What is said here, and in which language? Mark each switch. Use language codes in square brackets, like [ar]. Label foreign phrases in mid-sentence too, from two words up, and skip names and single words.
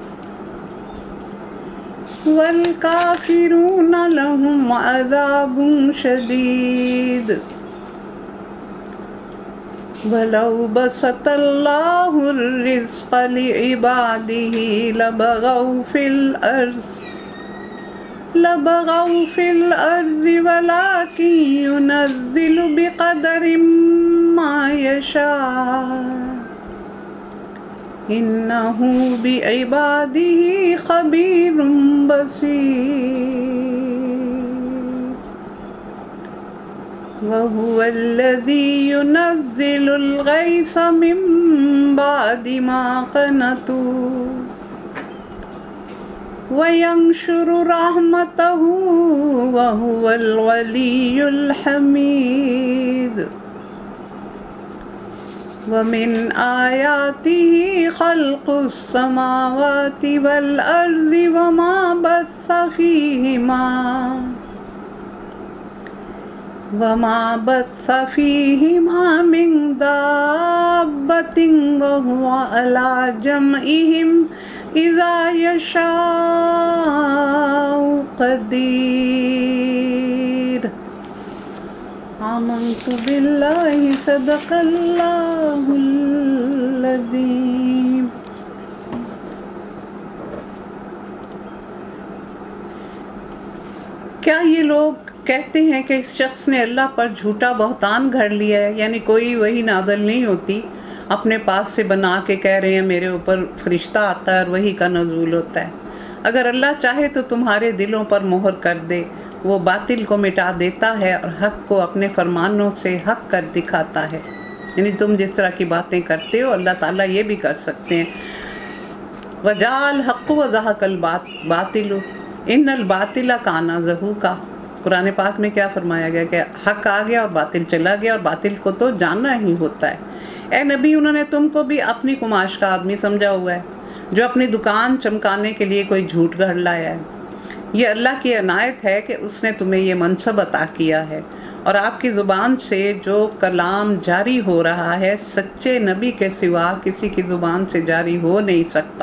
[ar] والكافرون لهم عذاب شديد ولو بسط الله الرزق لعباده لبغوا في الأرض ولكن ينزل بقدر ما يشاء إنه بعباده خبير بصير وهو الذي ينزل الغيث من بعد ما قنطوا وينشر رحمته وهو الولي الحميد ومن آياته خلق السماوات والأرض وما بث فيهما من دابة وهو على جمعهم إذا يشاء قدير. آمنت بالله صدق الله العظيم. [ur] کیا یہ لوگ کہتے ہیں کہ اس شخص نے اللہ پر جھوٹا بہتان گھڑ لیا ہے، یعنی کوئی وحی نازل نہیں ہوتی، اپنے پاس سے بنا کے کہہ رہے ہیں میرے اوپر فرشتہ آتا ہے اور وحی کا نزول ہوتا ہے. اگر اللہ چاہے تو تمہارے دلوں پر مہر کر دے، وہ باطل کو مٹا دیتا ہے اور حق کو اپنے فرمانوں سے حق کر دکھاتا ہے. یعنی تم جس طرح کی باتیں کرتے ہو اللہ تعالیٰ یہ بھی کر سکتے ہیں. [ar] وجاء الحق وزهق الباطل إن الباطل كان زهوقا. [ur] قرآن پاک میں کیا فرمایا گیا کہ حق آ گیا اور باطل چلا گیا اور باطل کو تو جانا ہی ہوتا ہے. اے نبی، انہوں نے تم کو بھی اپنی قماش کا آدمی سمجھا ہوا ہے جو اپنی دکان چمکانے کے لیے کوئی جھوٹ گھڑ لایا ہے. یہ اللہ کی عنایت ہے کہ اس نے تمہیں یہ منصب عطا کیا ہے اور آپ کی زبان سے جو کلام جاری ہو رہا ہے سچے نبی کے سوا کسی کی زبان سے جاری ہو نہیں سکتا.